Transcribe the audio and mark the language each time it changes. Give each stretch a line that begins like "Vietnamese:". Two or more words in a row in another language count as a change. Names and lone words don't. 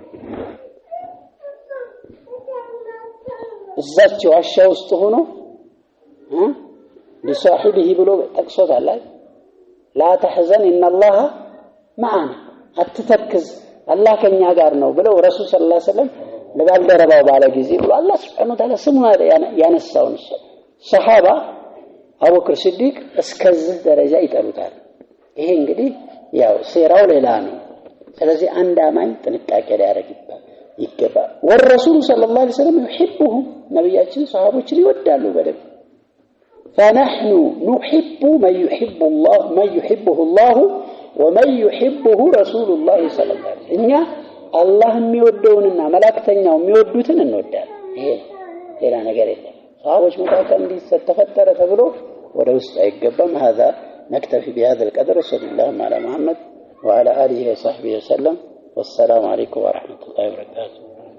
Amharic: እዛቸው ዋሻ ውስጥ ሆኖ لصاحبه ብሎ ጠቅሶታል
Arabic: لا تحزن ان الله معنا
Amharic: አትተክዝ አላህ ከኛ ጋር ነው ብለው ረሱል
Arabic: صلى الله عليه وسلم
Amharic: ለባልደረባው ባለ ጊዜ ብሎ አላህ
Arabic: سبحانه وتعالى
Amharic: ስሙን ያነሳውን ሰሃባ አቡበክር ሲዲቅ እስከዚህ ደረጃ ይጠሩታል ይሄ እንግዲህ ያው ሴራው ሌላ ነው ስለዚህ አንድ አማኝ ጥንቃቄ ሊያደርግ ይገባል
Arabic: ورسول صلى الله عليه وسلم
Amharic: يحبهم ነብያችን ሰሃቦችን ይወዳሉ በደም فنحن
Arabic: نحب من يحبه الله ومن يحبه رسول الله صلى الله عليه وسلم الله
Amharic: የሚወደውንና መላእክተኛው የሚወዱትን እንወዳለን ይሄ ሌላ ነገር የለም ሰሃቦች መካከል እንዲተፈጠረ ተብሎ ወደ ውስጥ አይገባም
Arabic: هذا نكتفي بهذا القدر صلى الله على محمد وعلى اله وصحبه وسلم والسلام عليكم ورحمه الله وبركاته